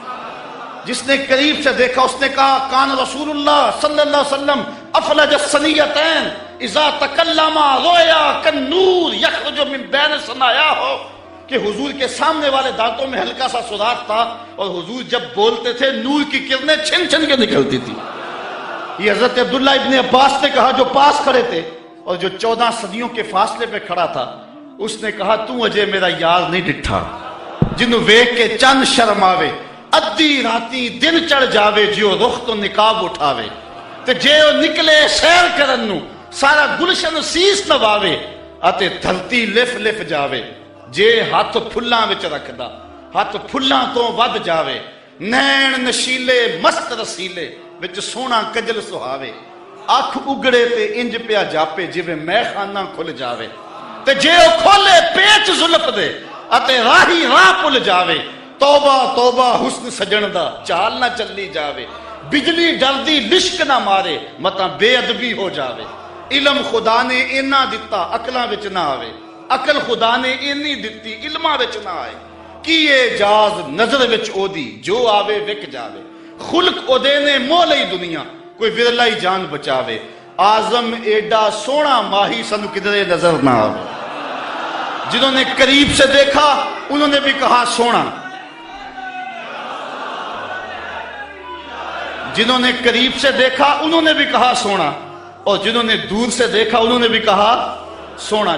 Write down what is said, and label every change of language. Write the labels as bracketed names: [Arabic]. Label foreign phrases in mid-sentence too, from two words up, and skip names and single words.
[Urdu] جس نے قریب سے دیکھا اس نے کہا [Arabic] کان رسول اللہ صلی اللہ علیہ وسلم افلج الثنیتین اذا تکلم رویا کالنور یخرج من بین ثنایاہ, [Urdu] کہ حضور کے سامنے والے دانتوں میں ہلکا سا سوراخ تھا اور حضور جب بولتے تھے نور کی کرنیں چھن چھن کے نکلتی تھی. یہ حضرت عبداللہ ابن عباس نے کہا جو پاس کھڑے تھے اور جو 14 صدیوں کے فاصلے پہ کھڑا تھا, اس نے کہا [Punjabi] تو اجے میرا یار نہیں ڈٹھا جنوں ویکھ کے چند شرماوے, ادھی راتی دن چڑھ جاوے جیو رخ تو نقاب اٹھاوے, تے جے او نکلے سیر کرن نو سارا گلشن سیس نواوے, اتے دھرتی لف لف جاوے, جے ہاتھ پھلاں وچ رکھدا ہاتھ پھلاں تو ود جاوے, نین نشیلے مست رسیلے وچ سونا کجل سہاوے, اکھ اگڑے تے انج پیا جاپے جویں میں خانہ کھل جاوے, تے جے او کھولے پیچ زلف دے اتے راہی راہ پل جاوے, توبہ توبہ حسن سجن دا چال نہ چلی جاوے, بجلی ڈردی لشک نہ مارے متا بے ادبی ہو جاوے, علم خدا نے اینا دتا عقلاں وچ نہ آوے, عقل خدا نے اینی دتی علماں وچ نہ آئے, کیے جاز نظر وچ او دی جو آوے وک جاوے, خلق او دے نے مو لئی دنیا کوئی ورلا ہی جان بچاوے, آزم ایڈا سونا ماہی سن کدرے نظر نہ آوے. [Urdu] جنہوں نے قریب سے دیکھا انہوں نے بھی کہا سونا, جنہوں نے قریب سے دیکھا انہوں نے بھی کہا سونا, اور جنہوں نے دور سے دیکھا انہوں نے بھی کہا سونا.